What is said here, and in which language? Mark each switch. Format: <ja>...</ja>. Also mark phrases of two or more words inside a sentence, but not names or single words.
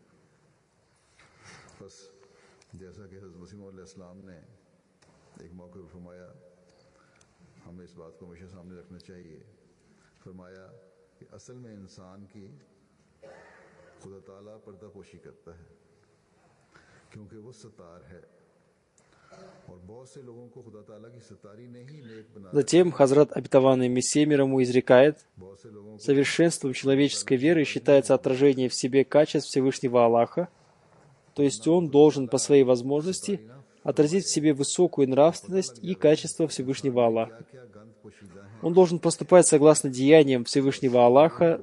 <ur>بس جیسا کہ حضرت مسیح موعود علیہ السلام نے ایک موقع پر فرمایا، ہمیں اس بات کو ہمیشہ سامنے رکھنا چاہیے. فرمایا کہ اصل میں انسان کی خدا تعالیٰ پردہ پوشی کرتا ہے کیونکہ وہ ستار ہے، اور بہت سے لوگوں کو خدا تعالیٰ کی ستاری نے ہی نیک بنا.</ur> <ru>Затем Хазрат, обетованный Мессия мир ему, изрекает: совершенством человеческой веры считается отражение в себе качеств Всевышнего Аллаха, то есть он должен по своей возможности отразить в себе высокую нравственность и качество Всевышнего Аллаха. Он должен поступать согласно деяниям Всевышнего Аллаха.</ru>